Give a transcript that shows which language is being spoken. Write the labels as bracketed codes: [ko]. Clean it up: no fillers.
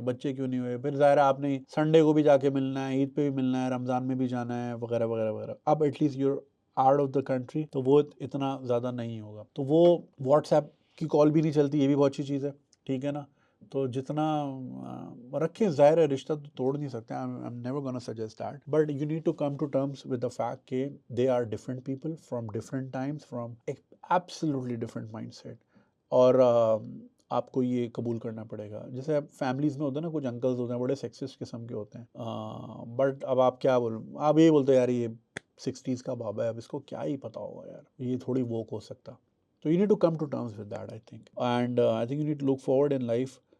[ur] بچے کیوں نہیں ہوئے، پھر ظاہر ہے آپ نے سنڈے کو بھی جا کے ملنا ہے، عید پہ بھی ملنا ہے، رمضان میں بھی جانا ہے، وغیرہ وغیرہ وغیرہ. اب [en] at least you're out of the country [ur] تو وہ اتنا زیادہ نہیں ہوگا. تو وہ واٹس ایپ کی کال بھی نہیں چلتی، یہ بھی بہت اچھی چیز ہے، ٹھیک ہے نا. تو جتنا رکھیں، ظاہر ہے رشتہ تو توڑ نہیں سکتے. [en] I'm never gonna suggest that, but you need to come to terms with the fact کہ they are different people from different times, from absolutely different mindset. [ur] اور آپ کو یہ قبول کرنا پڑے گا. جیسے اب فیملیز میں ہوتا ہے نا، کچھ انکلز ہوتے ہیں بڑے سیکسسٹ قسم کے ہوتے ہیں، بٹ اب آپ کیا بولوں، آپ یہ بولتے ہیں یار یہ 60s کا بابا ہے، اب اس کو کیا ہی پتا ہوگا یار، یہ تھوڑی ووک ہو سکتا. [en] So you need to come to terms with that, I think. And I think you need to look forward in life.